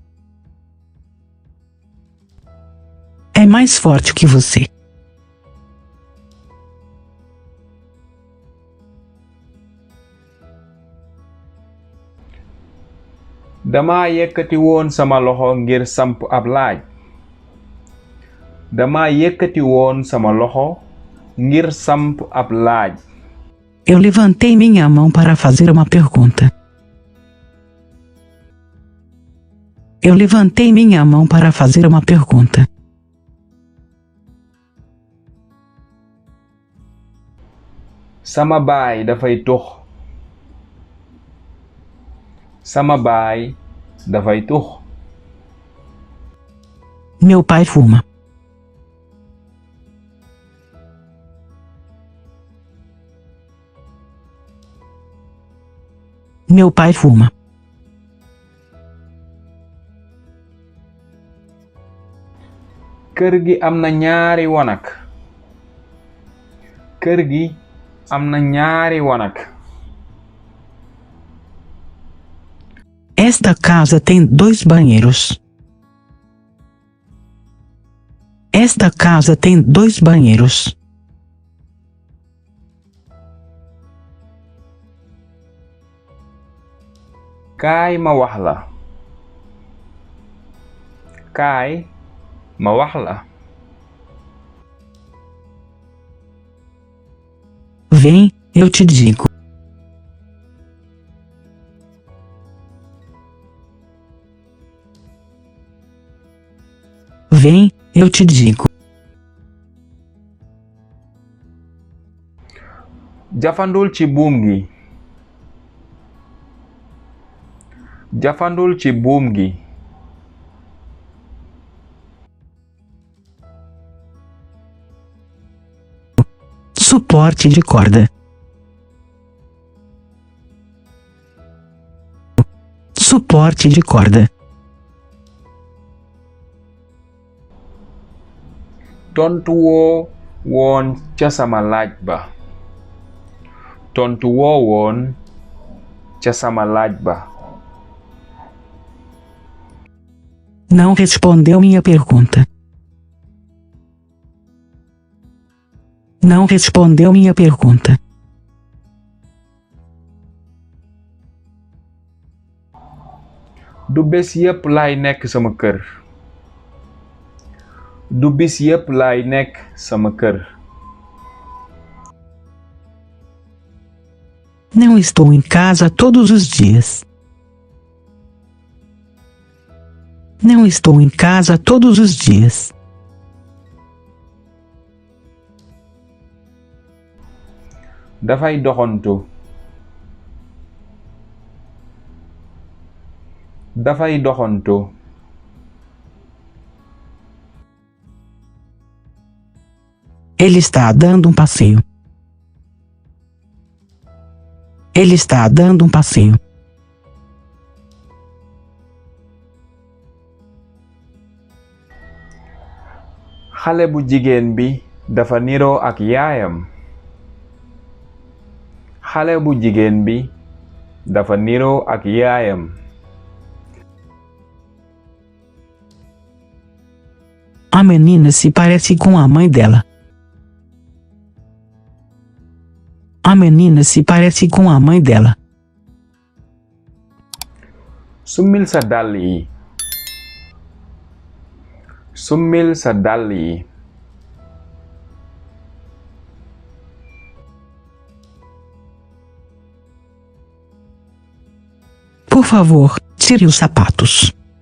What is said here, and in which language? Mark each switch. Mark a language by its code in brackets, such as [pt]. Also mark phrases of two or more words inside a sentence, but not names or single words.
[pt] É mais forte que você. [wo] dama yëkkati woon sama loxo ngir samp ab laaj dama yëkkati woon sama loxo ngir samp ab laaj [pt] Eu levantei minha mão para fazer uma pergunta. Eu levantei minha mão para fazer uma pergunta. [wo] sama baay dafay tux sama baay dafay tux [pt] Meu pai fuma. Meu pai fuma. [wo] kër gi am na ñaari wanak kër gi am na ñaari wanak [pt] Esta casa tem 2 banheiros. Esta casa tem 2 banheiros. [wo] kaay ma wax la kaay ma wax la [pt] Vem, eu te digo. Vem, eu te digo. [wo] jafandul ci buum gi jafandul ci buum gi [pt] Suporte de corda. Suporte de corda. [wo] tontu woo woon ca sama laaj ba tontu woo woon ca sama laaj ba [pt] Não respondeu minha pergunta. Não respondeu minha pergunta. [wo] du bés yépp laay nekk sama kër du bis yépp laay nekk sama kër [pt] Não estou em casa todos os dias. Não estou em casa todos os dias. [wo] dafay doxantu dafay doxantu [pt] Ele está dando um passeio. Ele está dando um passeio. [wo] xale bu jigéen bi dafa niroo ak yaayam xale bu jigéen bi dafa niroo ak yaayam [pt] A menina se parece com a mãe dela. A menina se parece com a mãe dela. [wo] summil sa dàll yi. Summil sa dàll yi. [pt] Por favor, tire os sapatos.